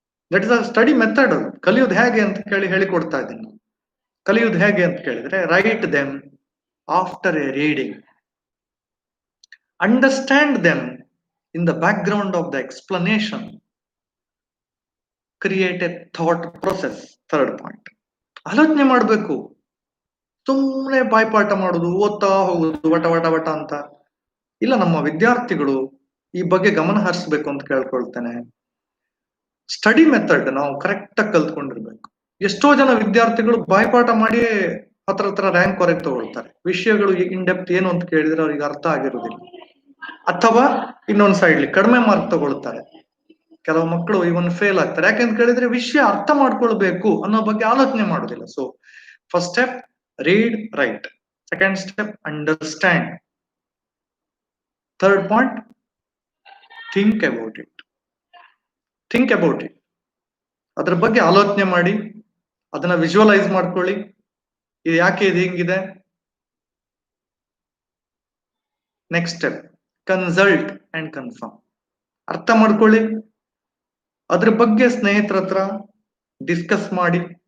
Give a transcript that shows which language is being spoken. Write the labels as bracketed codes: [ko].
[en] That is a study method. [kn] ಕಲಿಯೋದು ಹೇಗೆ ಅಂತ ಹೇಳಿಕೊಡ್ತಾ ಇದ್ದೀನಿ. ಕಲಿಯೋದು ಹೇಗೆ ಅಂತ ಕೇಳಿದ್ರೆ, [en] write them after a reading. Understand them in the background of the explanation. Create a thought process. Third point. [kn] ಆಲೋಚನೆ ಮಾಡಬೇಕು. ಸುಮ್ಮನೆ ಬಾಯ್ಪಾಠ ಮಾಡೋದು, ಓದ್ತಾ ಹೋಗುದು ವಟ ವಟ ವಟ ಅಂತ ಇಲ್ಲ. ನಮ್ಮ ವಿದ್ಯಾರ್ಥಿಗಳು ಈ ಬಗ್ಗೆ ಗಮನ ಹರಿಸಬೇಕು ಅಂತ ಕೇಳ್ಕೊಳ್ತೇನೆ. ಸ್ಟಡಿ ಮೆಥಡ್ ನಾವು ಕರೆಕ್ಟ್ ಆಗಿ ಕಲ್ತ್ಕೊಂಡಿರ್ಬೇಕು. ಎಷ್ಟೋ ಜನ ವಿದ್ಯಾರ್ಥಿಗಳು ಬಾಯ್ಪಾಠ ಮಾಡಿ ಹತ್ರ ರ್ಯಾಂಕ್ ಹೊರಗೆ ತಗೊಳ್ತಾರೆ. ವಿಷಯಗಳು [en] in depth [kn] ಏನು ಅಂತ ಕೇಳಿದ್ರೆ ಅವ್ರಿಗೆ ಅರ್ಥ ಆಗಿರುವುದಿಲ್ಲ, ಅಥವಾ ಇನ್ನೊಂದ್ ಸೈಡ್ಲಿ ಕಡಿಮೆ ಮಾರ್ಕ್ ತಗೊಳ್ತಾರೆ. ಕೆಲವು ಮಕ್ಕಳು ಇವನ್ ಫೇಲ್ ಆಗ್ತಾರೆ. ಯಾಕೆಂತ ಕೇಳಿದ್ರೆ ವಿಷಯ ಅರ್ಥ ಮಾಡ್ಕೊಳ್ಬೇಕು ಅನ್ನೋ ಬಗ್ಗೆ ಆಲೋಚನೆ ಮಾಡೋದಿಲ್ಲ. [en] So first step, read, write. Second step, understand. Third point, think about it. [kn] ಅದ್ರ ಬಗ್ಗೆ ಆಲೋಚನೆ ಮಾಡಿ, ಅದನ್ನ ವಿಜುವಲೈಸ್ ಮಾಡ್ಕೊಳ್ಳಿ. ಇದು ಯಾಕೆ ಇದು ಹಿಂಗಿದೆ. Next step, [en] Consult and confirm. [kn] ಅರ್ಥ ಮಾಡ್ಕೊಳ್ಳಿ, ಅದ್ರ ಬಗ್ಗೆ ಸ್ನೇಹಿತರ ಹತ್ರ ಡಿಸ್ಕಸ್ ಮಾಡಿ.